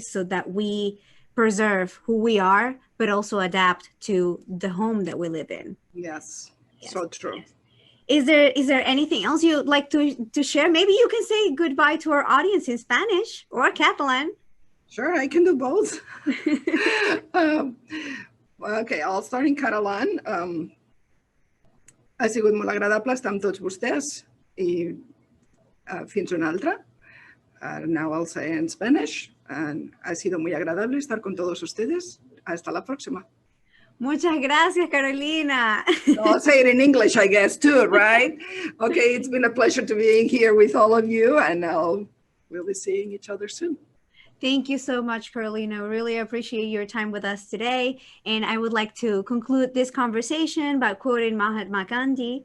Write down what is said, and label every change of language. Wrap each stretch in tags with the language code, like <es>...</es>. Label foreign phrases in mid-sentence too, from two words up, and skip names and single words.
<en>So that we preserve who we are, but also adapt to the home that we live in. Yes, so true. Is there anything else you'd like to share? Maybe you can say goodbye to our audience in Spanish or Catalan. Sure, I can do both. Okay, I'll start in Catalan.</en> <ca>Ha sigut molt agradable estar amb tots vostès i fins una altra.</ca> <en>Now I'll say in Spanish.</en> <es>And ha sido muy agradable estar con todos ustedes. Hasta la próxima. Muchas gracias, Carolina.</es> <en>I'll say it in English, I guess, too, right? Okay, it's been a pleasure to be here with all of you, and we'll be seeing each other soon. Thank you so much, Carolina. Really appreciate your time with us today. And I would like to conclude this conversation by quoting Mahatma Gandhi.</en>